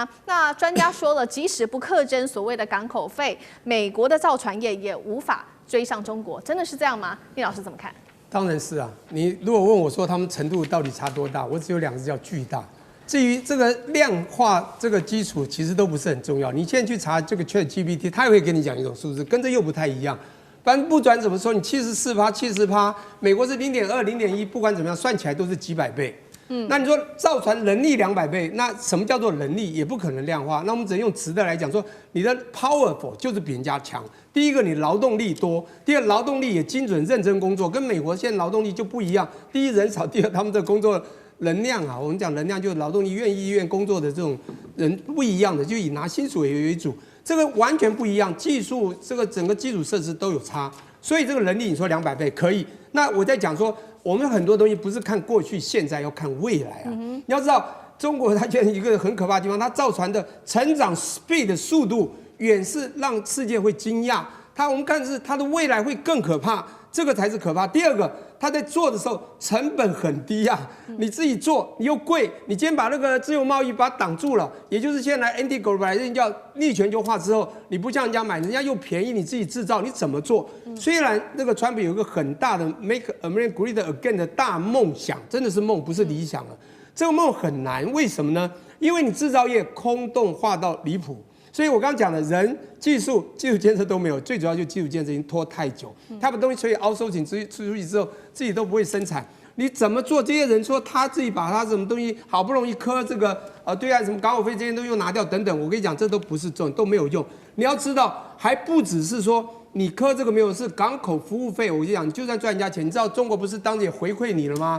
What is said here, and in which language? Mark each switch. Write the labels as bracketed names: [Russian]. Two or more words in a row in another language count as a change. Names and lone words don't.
[Chinese] 那專家說了，即使不課徵所謂的港口費，美國的造船業也無法追上中國，真的是這樣嗎？聶老師怎麼看？當然是啊。你如果問我說他們程度到底差多大，我只有2個字叫巨大。至於這個量化這個基礎，其實都不是很重要。你現在去查這個 ChatGPT， 它也會給你講一種數字，跟這又不太一樣。反正不管怎麼說，你74%、70%，美國是0.2、0.1，不管怎麼樣，算起來都是幾百倍。那你說造船能力200倍，那什麼叫做能力？也不可能量化。那我們只能用值的來講，說你的 powerful 就是比人家強。第一個，你勞動力多；第二，勞動力也精準認真工作，跟美國現在勞動力就不一樣。第一，人少；第二，他們的工作能量啊，我們講能量就是勞動力意願工作的這種人不一樣的，就以拿薪水為主。這個完全不一樣，技術這個整個基礎設施都有差，所以這個能力你說200 倍可以。那我在講說，我們很多東西不是看過去、現在，要看未來啊。你要知道，中國它現在一個很可怕的地方，它造船的成長 speed 的速度遠是讓世界會驚訝。我們看的是它的未來會更可怕，這個才是可怕。第二個，他在做的时候成本很低啊，你自己做你又貴，你今天把那個自由貿易把它擋住了，也就是現在 anti-globalization 叫逆全球化之後，你不像人家買，人家又便宜，你自己製造，你怎麼做？雖然那個川普有一個很大的 [English] Make America Great Again [Chinese] 的大夢想，真的是夢，不是理想了。這個夢很難，為什麼呢？因為你製造業空洞化到離譜。所以我剛剛講的人、技術建設都沒有，最主要就是基礎建設已經拖太久。他把東西出去 outsourcing 出去之後，自己都不會生產。你怎麼做？這些人說他自己把他什麼東西好不容易磕這個對岸什麼港口費這些都又拿掉等等，我跟你講，這都不是重點，都沒有用。你要知道，還不只是說你磕這個沒有，是港口服務費。我跟你講，你就算賺人家錢，你知道中國不是當時也回饋你了嗎？